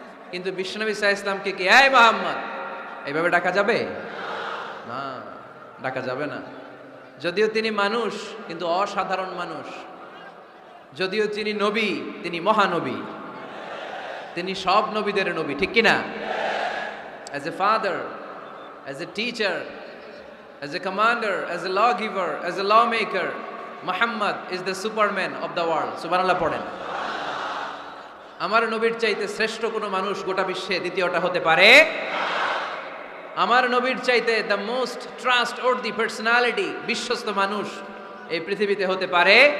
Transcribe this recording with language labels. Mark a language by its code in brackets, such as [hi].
[bn] কিন্তু বিশ্বনবী সাল্লাল্লাহু আলাইহি ইসলামকে কি এই মুহাম্মদ এইভাবে ডাকা যাবে? না, ডাকা যাবে না। যদিও তিনি মানুষ, কিন্তু অসাধারণ মানুষ। যদিও তিনি নবী, তিনি মহানবী, তিনি সব নবীদের নবী, ঠিক কিনা? [en] As a father, as a teacher, as a commander, as a lawgiver, as a lawmaker, Muhammad is the superman of the world. [bn] সুবহানাল্লাহ পড়েন। আমার নবীর চাইতে শ্রেষ্ঠ কোনো মানুষ গোটা বিশ্বে দ্বিতীয়টা হতে পারে? আমার নবীর চাইতে [en] the most trustworthy personality, [bn] বিশ্বস্ত মানুষ এই পৃথিবীতে হতে পারে?